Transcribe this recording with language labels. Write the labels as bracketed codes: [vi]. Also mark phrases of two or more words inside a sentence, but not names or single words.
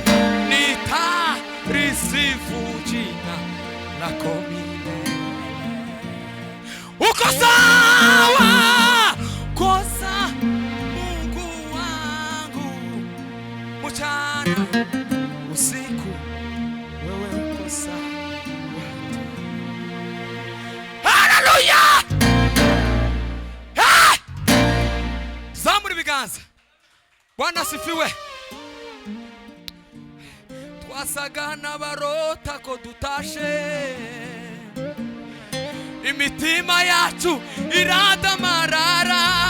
[sw] nitarisifu jina lako milele uko sawa kosa Mungu wangu mchana usiku wewe uko sawa [rw] haleluya zamuri biganza [sw] Bwana asifiwe [rw] twasaga n'abarota ko dutashe imitima yacu iradamarara